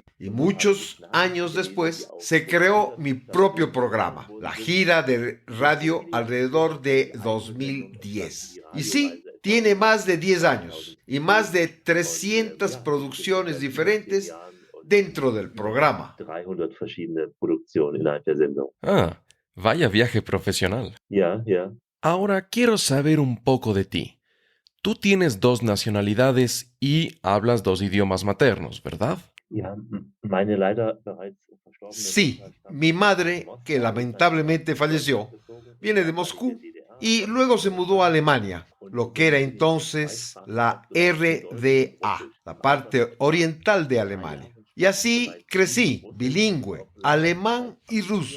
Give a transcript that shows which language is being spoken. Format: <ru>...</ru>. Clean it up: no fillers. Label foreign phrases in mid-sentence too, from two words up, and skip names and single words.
<es>Y muchos años después se creó mi propio programa, la gira de radio alrededor de 2010. Y sí, tiene más de 10 años y más de 300 producciones diferentes dentro del programa.</es> <de>300 verschiedene Produktionen innerhalb der Sendung.</de> <es>Ah, vaya viaje profesional.</es> <de>Ja, ja.</de> <es>Ahora quiero saber un poco de ti. Tú tienes 2 nacionalidades y hablas 2 idiomas maternos, ¿verdad?</es> <de>Ja, meine leider bereits verstorbene</de> <es>Sí,</es> <de>Mutter</de> <es>mi madre, que lamentablemente falleció, viene de Moscú y luego se mudó a Alemania, lo que era entonces la RDA, la parte oriental de Alemania. Y así crecí, bilingüe, alemán y ruso.</es>